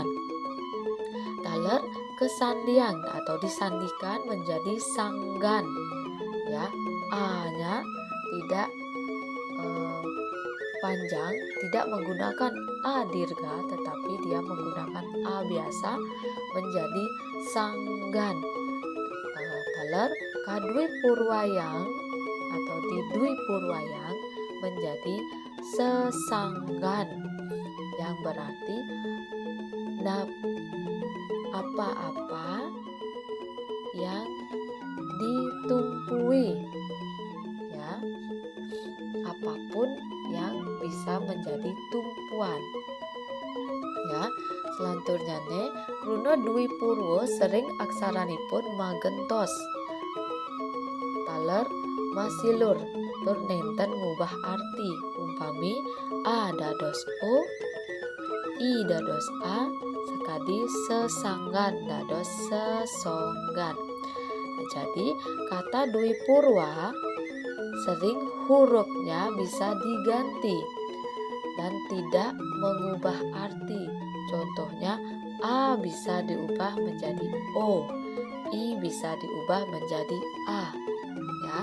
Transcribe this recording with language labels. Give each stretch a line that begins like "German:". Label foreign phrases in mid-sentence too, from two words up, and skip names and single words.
Indonesian: Taler kesandian atau disandikan menjadi sanggan ya, a-nya tidak panjang, tidak menggunakan a dirga tetapi dia menggunakan a biasa menjadi sanggan. Taler kadui purwayang atau didui purwayang menjadi sesanggan yang berarti apa-apa yang ditumpui ya, apapun yang bisa menjadi tumpuan ya.
Balinese: Selanturnya kruna dwi purwo sering aksaranipun magentos taler masilur tur nenten ngubah arti umpami a dados o, i dados a, sekadi sesanggan dados sesonggan.
Indonesian: Jadi kata dwi purwa sering hurufnya bisa diganti dan tidak mengubah arti. Contohnya a bisa diubah menjadi o, i bisa diubah menjadi a ya.